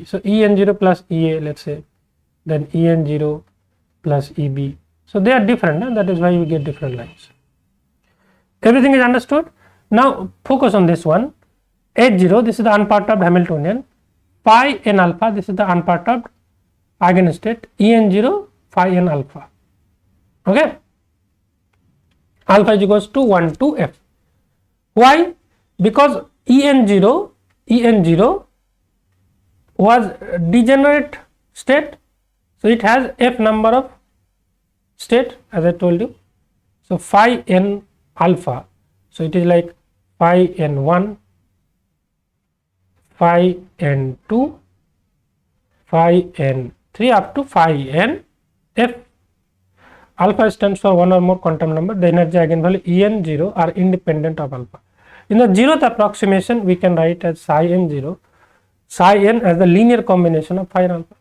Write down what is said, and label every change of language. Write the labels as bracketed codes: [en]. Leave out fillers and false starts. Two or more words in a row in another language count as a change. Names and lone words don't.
[en] So En0 plus EA, let's say, then En0 plus EB. So they are different, and that is why we get different lines. Everything is understood? Now focus on this one. H0, this is the unperturbed Hamiltonian. Phi n alpha, this is the unperturbed eigenstate. En0, phi n alpha. Okay? Alpha is equals to 1 to f. Why? Because En0 was degenerate state. So it has f number of state, as I told you. So phi n alpha. So it is like phi n1, phi n2, phi n3 up to phi n f. Alpha stands for one or more quantum number. The energy eigenvalue En0 are independent of alpha. In the zeroth approximation, we can write as psi n0, psi n as the linear combination of phi and alpha.